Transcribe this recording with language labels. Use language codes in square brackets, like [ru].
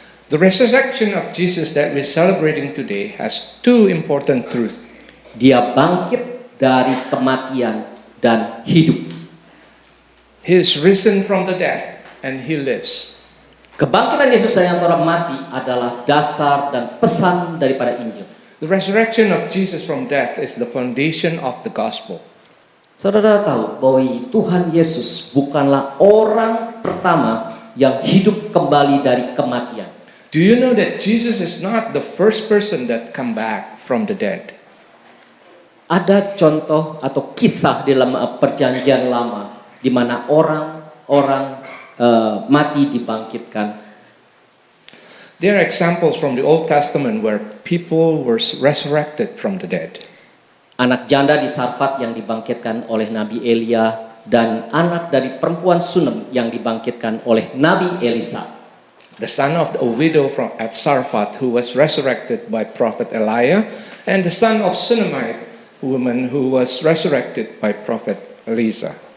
[en] The resurrection of Jesus that we're celebrating today has two important truths. [id] Dia bangkit dari kematian dan hidup. [en] He is risen from the death and he lives. [id] Kebangkitan Yesus dari antara mati adalah dasar dan pesan daripada Injil. [en] The resurrection of Jesus from death is the foundation of the gospel. [id] Saudara tahu bahwa Tuhan Yesus bukanlah orang pertama yang hidup kembali dari kematian. [en] Do you know that Jesus is not the first person that come back from the dead? [id] Ada contoh atau kisah di dalam perjanjian lama di mana orang mati dibangkitkan. [en] There are examples from the Old Testament where people were resurrected from the dead. [id] Anak janda di Sarfat yang dibangkitkan oleh Nabi Elia, dan anak dari perempuan Sunem yang dibangkitkan oleh Nabi Elisa. [en] The son of a widow at Sarfat who was resurrected by Prophet Elijah, and the son of Shunammite woman who was resurrected by Prophet Elisa.